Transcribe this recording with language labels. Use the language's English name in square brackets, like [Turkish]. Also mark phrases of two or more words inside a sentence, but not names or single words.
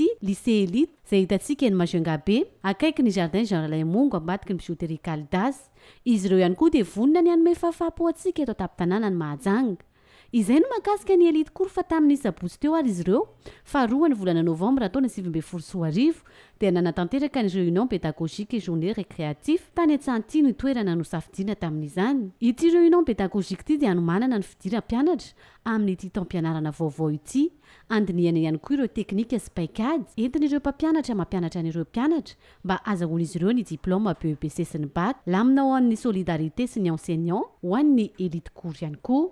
[Malagasy] Lycée Elite izay hitantsika eny Majunga be akaiky ny jardin Jean Laimongo ambadiky ny bijouterie Caldas. Izy ireo ihany koa dia vonona ny anome fahafapo antsika eto tampon-tanànan'ny Mahajanga. Izay no mahakasika ny Elite Cour fa tamin'ny sabotsy teo ary izy ireo fa 2 ny volana novambra taona 2014 dia nanatanteraka ny [French] réunion pédagogique et journée récréatif [Malagasy] tany Antsanty ny toerana nosafidiana tamin'izany. Ity [French] réunion pédagogique [Malagasy] ity dia anomanana ny fidirana mpianatra amin'ity taom-pianarana vaovao ity. Andiniana ihany koa ireo teknika sy paikady entin'ireo mpampianatra mampianatra an'ireo mpianatra mba azahoan'izy ireo ny diplôme BEPC sy ny bac, lamina ho an'ny solidarité sy ny enseignant ho an'ny Elite Cour ihany koa.